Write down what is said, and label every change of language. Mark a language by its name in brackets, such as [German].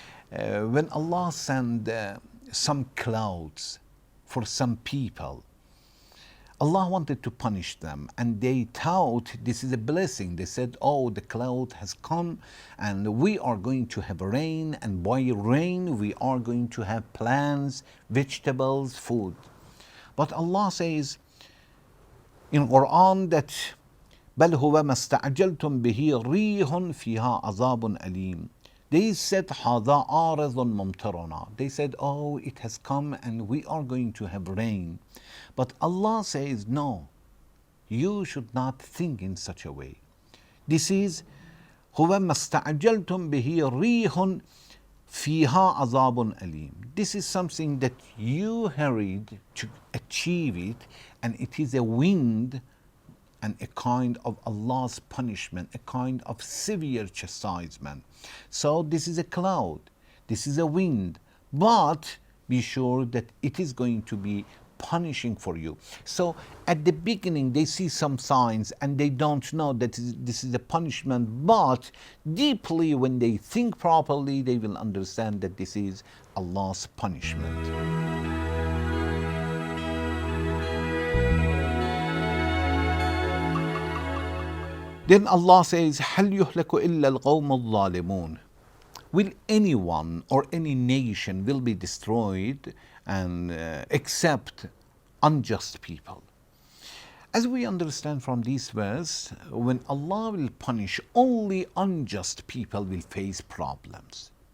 [English] when Allah sent some clouds for some people, Allah wanted to punish them, and they thought this is a blessing. They said, oh, the cloud has come and we are going to have rain, and by rain we are going to have plants, vegetables, food. But Allah says in Quran that [Arabic] بل هو ما استعجلتم به ريح فيها عذاب أليم. [English] They said [Arabic] هذا عارض ممطرنا. [English] They said, oh, it has come and we are going to have rain. But Allah says, no, you should not think in such a way. This is [Arabic] هو ما استعجلتم به ريح فيها عذاب أليم. [English] This is something that you hurried to achieve it, and it is a wind and a kind of Allah's punishment, a kind of severe chastisement. So this is a cloud, this is a wind, but be sure that it is going to be punishing for you. So at the beginning they see some signs and they don't know that this is a punishment, but deeply when they think properly they will understand that this is Allah's punishment. Then Allah says, [Arabic] هل يهلك إلا القوم الظالمون. [English] Will anyone or any nation will be destroyed and except unjust people? As we understand from this verse, when Allah will punish, only unjust people will face problems.